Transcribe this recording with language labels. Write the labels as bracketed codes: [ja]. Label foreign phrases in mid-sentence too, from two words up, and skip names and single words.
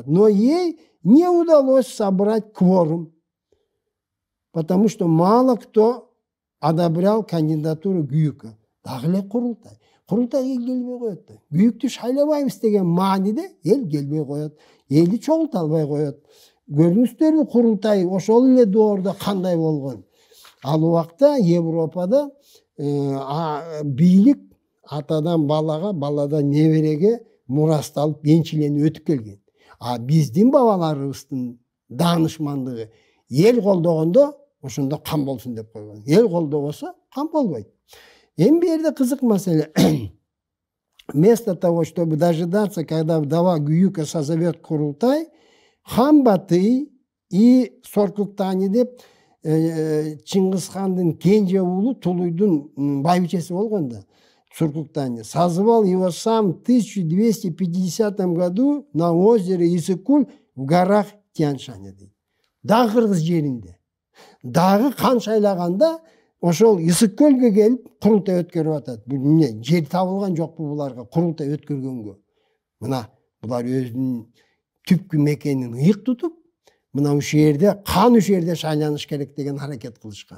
[ru] Но ей не удалось собрать кворум, потому что мало кто одобрял кандидатуру Гююка. [ky] Дагы эле курултай. Курултайга келбей коет да. Гююктү шайлабайбыз деген мааниде эл келбей коет. Элди чогулта албай коет. Көрдүңүздөрбү курултай ошол эле доордо кандай болгон. Ал убакта Европада бийлик атадан балага, баладан небереге мурасталып энчиленип өтүп келген. Биздин бабаларыбыздын даанышмандыгы эл колдогондо ошондо кан болсун деп койгон. Эл колдобосо кан болбойт. Эми бу жерде кызык маселе. [ru] Вместо того, чтобы дожидаться, когда вдова Гююка созовет курултай, хан Батый и Соркуктани [ky] деп Чыңгызхандын кенже уулу Тулуйдун байбичеси болгон да. [ru] Суркуктани созвал его сам в 1250 году на озере Исыкуль в горах Тянь-Шане. [ky] Дагы кыргыз жеринде. Дагы кан шайлаганда ошол Исыккөлгө келип курултай өткөрүп атат. Бул эмне? Жер табылган жокпу буларга курултай өткөргөнгө? Мына булар өзүнүн түпкү мекенин ыйык тутуп, мына ушул жерде кан ушул жерде шайланыш керек деген аракет кылышкан.